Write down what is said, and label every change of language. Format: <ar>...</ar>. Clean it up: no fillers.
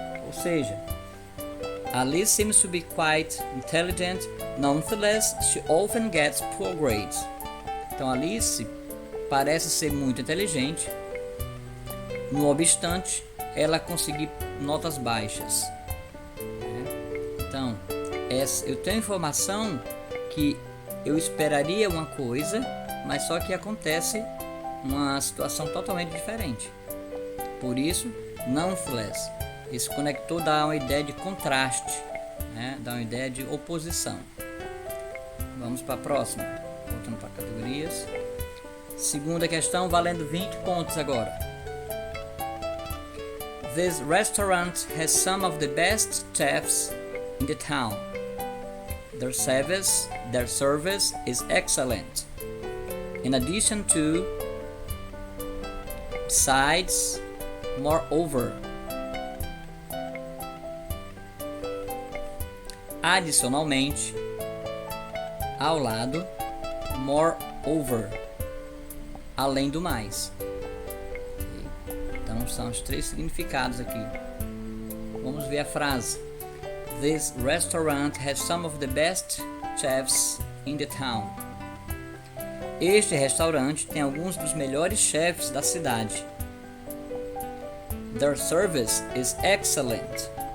<pt>Ou seja,</pt> <en>Alice seems to be quite intelligent. Nonetheless, she often gets poor grades.</en> <pt>Então, Alice parece ser muito inteligente. No obstante, ela conseguir notas baixas. Então, eu tenho informação que eu esperaria uma coisa, mas só que acontece uma situação totalmente diferente. Por isso, nonetheless, esse conector dá uma ideia de contraste, dá uma ideia de oposição. Vamos para a próxima, voltando para categorias. Segunda questão, valendo 20 pontos agora.</pt> <en>This restaurant has some of the best chefs in the town. Their service is excellent. In addition to, besides, moreover.</en> <pt>Adicionalmente, ao lado, moreover, além do mais. Então são os 3 significados aqui. Vamos ver a frase.</pt> <en>This restaurant has some of the best chefs in the town.</en> <pt>Este restaurante tem alguns dos melhores chefes da cidade.</pt> <en>Their service is excellent.</en>